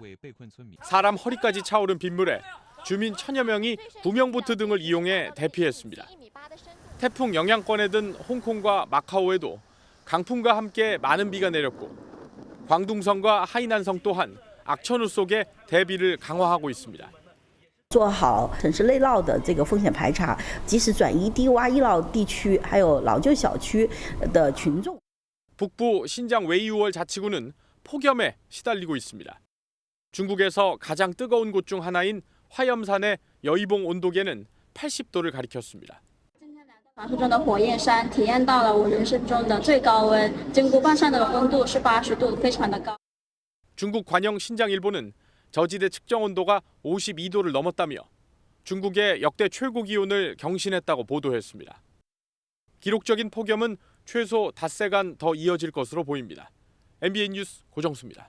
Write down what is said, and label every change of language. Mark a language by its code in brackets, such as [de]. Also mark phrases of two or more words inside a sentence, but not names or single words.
[ko] 사람 허리까지 차오른 빗물에 주민 1,000여 명이 구명보트 등을 이용해 대피했습니다. 태풍 영향권에 든 홍콩과 마카오에도 강풍과 함께 많은 비가 내렸고 광둥성과 하이난성 또한 악천후 속에 대비를 강화하고 있습니다. [zh] 做好城市内涝的这个风险排查，及时转移低洼易涝地区还有老旧小区的群众。 [ko] 북부 신장 웨이우얼 자치구는 폭염에 시달리고 있습니다. 중국에서 가장 뜨거운 곳 중 하나인 화염산의 여의봉 온도계는 80도를 가리켰습니다. [zh] 传说中的火焰山体验到了我人生中的最高温，经过半山的温度是80度，非常的高。 [ko] 중국 관영 신장일보는 저지대 측정 온도가 52도를 넘었다며 중국의 역대 최고 기온을 경신했다고 보도했습니다. 기록적인 폭염은 최소 닷새간 더 이어질 것으로 보입니다. MBN 뉴스 고정수입니다.